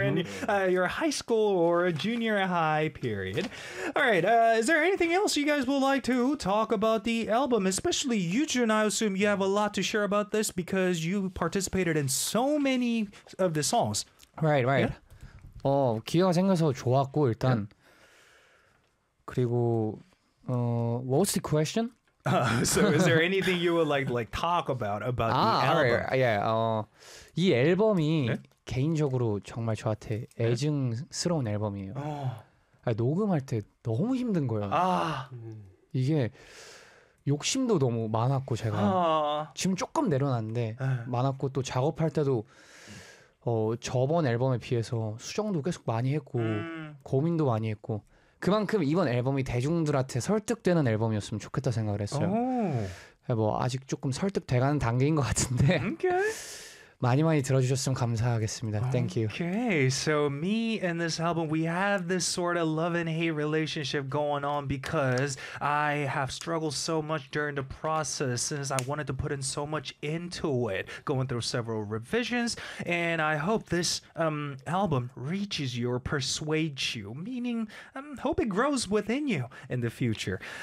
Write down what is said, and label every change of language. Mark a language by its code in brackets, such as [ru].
[en] in your high school or a junior high period. All right, is there anything else you guys would like to talk about the album? Especially you, June, I assume you have a lot to share about this because you participated in so many of the songs. Right, right. Yeah? [ko] 어, 기회가 생겨서 좋았고, 일단. [en] Yeah. [ko] 그리고, [en] 어, what was the question? So is there anything you would like talk about the album? [ko] Right, yeah. 이 앨범이 [en] yeah? [ko] 개인적으로 정말 저한테 애증스러운 yeah? 앨범이에요. Oh. 아니, 녹음할 때 너무 힘든 거예요. Ah. 이게 욕심도 너무 많았고 제가 oh. 지금 조금 내려놨는데 [en] yeah. [ko] 많았고 또 작업할 때도 어, 저번 앨범에 비해서 수정도 계속 많이 했고 고민도 많이 했고 그만큼 이번 앨범이 대중들한테 설득되는 앨범이었으면 좋겠다 생각을 했어요. Oh. 뭐 아직 조금 설득돼가는 단계인 것 같은데 [en] okay. [ko] 많이 많이 들어주셨으면 감사하겠습니다. [en] Thank you. Okay, so me and this album, we have this sort of love and hate relationship going on because I have struggled so much during the process since I wanted to put in so much into it, going through several revisions, and I hope this album reaches you or persuades you, meaning I hope it grows within you in the future.